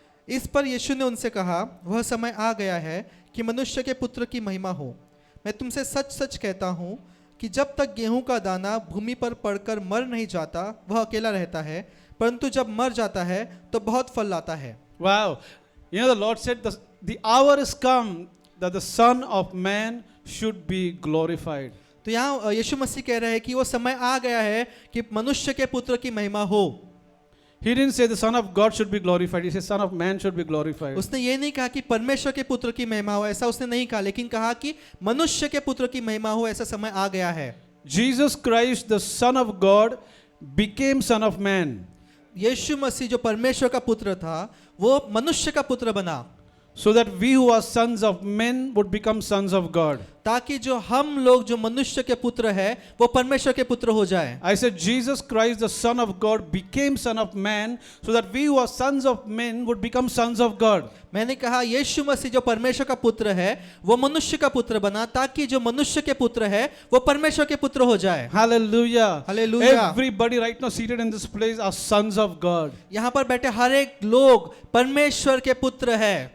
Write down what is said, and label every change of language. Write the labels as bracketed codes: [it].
[hi] इस पर यीशु ने उनसे कहा, वह समय आ गया है कि मनुष्य के पुत्र की महिमा हो। मैं तुमसे सच सच कहता हूँ कि जब तक गेहूं का दाना भूमि पर पड़कर मर नहीं जाता वह अकेला रहता है, परंतु जब मर जाता है तो बहुत फल लाता है। [en] Wow. You know, the Lord said, the hour is come that the Son of Man should be glorified. [hi] तो यहाँ यीशु मसीह कह रहे हैं कि वो समय आ गया है कि मनुष्य के पुत्र की महिमा हो। [en] He didn't say the Son of God should be glorified. He said Son of Man should be glorified. [hi] उसने ये नहीं कहा कि परमेश्वर के पुत्र की महिमा हो, ऐसा उसने नहीं कहा, लेकिन कहा कि मनुष्य के पुत्र की महिमा हो, ऐसा समय आ गया है। [en] Jesus Christ, the Son of God, became Son of Man. [hi] यीशु मसीह जो परमेश्वर का पुत्र था वो मनुष्य का पुत्र बना, [en] so that we who are sons of men would become sons of God. [hi] ताकि जो हम लोग जो मनुष्य के पुत्र है वो परमेश्वर के पुत्र हो जाए। [en] I said Jesus Christ, the Son of God, became Son of Man, so that we who are sons of men would become sons of God. [hi] मैंने कहा यीशु मसीह जो परमेश्वर का पुत्र है वो मनुष्य का पुत्र बना, ताकि जो मनुष्य के पुत्र है वो परमेश्वर के पुत्र हो जाए। [en] Hallelujah. Hallelujah. Everybody right now seated in this place are sons of God. [hi] यहाँ पर बैठे हर एक लोग परमेश्वर के पुत्र है।